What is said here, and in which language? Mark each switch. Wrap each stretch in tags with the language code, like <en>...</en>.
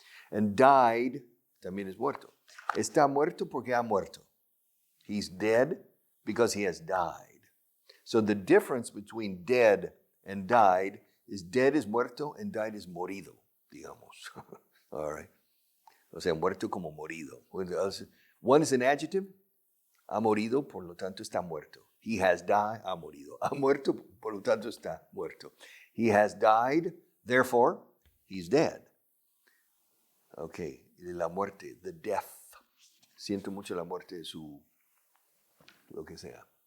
<en>And died,</en> <es>también es muerto. Está muerto porque ha muerto.</es> <en>He's dead because he has died. So the difference between dead and died is dead is muerto and died is</en> <es>morido, digamos.</es> <en>All right.</en> <es>O sea, muerto como morido.</es> <en>One is an adjective.</en> <es>Ha morido, por lo tanto está muerto.</es> <en>He has died,</en> <es>ha morido. Ha muerto, por lo tanto está muerto.</es> <en>He has died, therefore, he's dead. Okay,</en> <es>la muerte,</es> <en>the death.</en> <es>Siento mucho la muerte de su, lo que sea.</es>